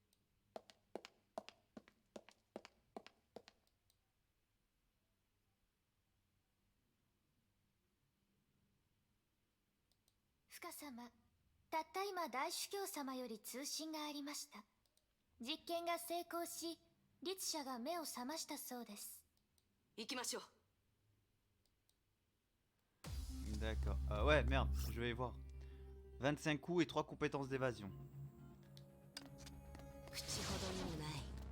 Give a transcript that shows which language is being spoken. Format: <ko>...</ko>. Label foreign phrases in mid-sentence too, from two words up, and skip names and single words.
<ja>深様、たった今大主教様より通信がありました。実験が成功し、律者が目を覚ましたそうです。行きましょう。</ja> <fr>D'accord. Ouais, merde, je vais voir. 25 coups et 3 compétences d'évasion.</fr> <ja>口ほどにもない。</ja>